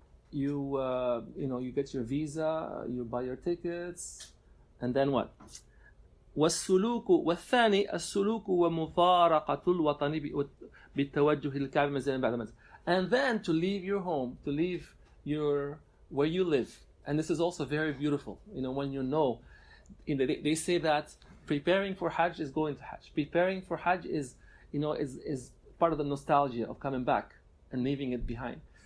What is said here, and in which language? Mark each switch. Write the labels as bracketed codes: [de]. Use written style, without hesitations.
[en] You get your visa, you buy your tickets, and then what? [ar] والسلوك والثاني السلوك ومفارقة الوطن بالتوجه للكعبة منزلا بعد منزل. [en] And then to leave your home, to leave where you live. And this is also very beautiful. When they say that preparing for Hajj is going to Hajj. Preparing for Hajj is part of the nostalgia of coming back and leaving it behind.